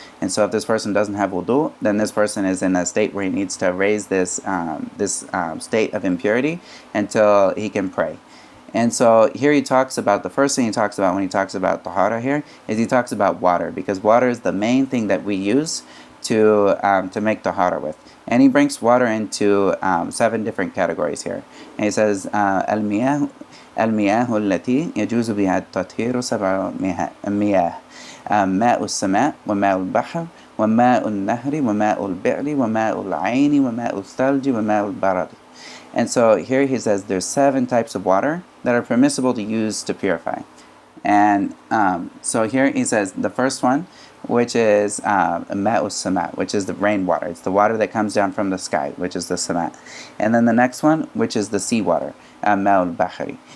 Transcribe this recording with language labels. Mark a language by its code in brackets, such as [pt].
[en] And so if this person doesn't have wudu, then this person is in a state where he needs to raise this state of impurity until he can pray. And so here he talks about, the first thing he talks about when he talks about tahara here is he talks about water, because water is the main thing that we use to make tahara with. And he breaks water into 7 different categories here. And he says, [ar] المياه التي يجوز بها التطهير 7 مياه ماء السماء وماء البحر وماء النهر وماء البئر وماء العين وماء الثلج وماء البرد. [en] And so here he says there's 7 types of water that are permissible to use to purify. And so here he says the first one, which is ma'us sama, which is the rainwater. It's the water that comes down from the sky, which is the sama. And then the next one, which is the seawater, ma'ul bahri.